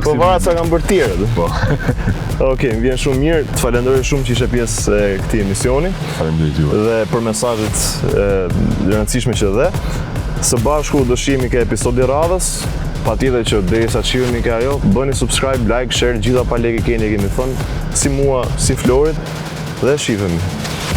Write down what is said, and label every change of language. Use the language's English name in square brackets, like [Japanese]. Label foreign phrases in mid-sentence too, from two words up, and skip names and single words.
[Albanian] maksimum. varet sa kanë bërë tjerët. Po. Okej, më vjen shumë mirë. Të falenderoj shumë që ishe pjesë e këtij emisioni Faleminderit juve. dhe për mesazhet e rëndësishme që dhe. Së bashku do shihemi ke episodi radhës. Patjetër që derisa të shihemi ke ajo, bëni subscribe, like, share, gjitha pa lekë keni kemi thënë, si mua, si Florit dhe shihemi.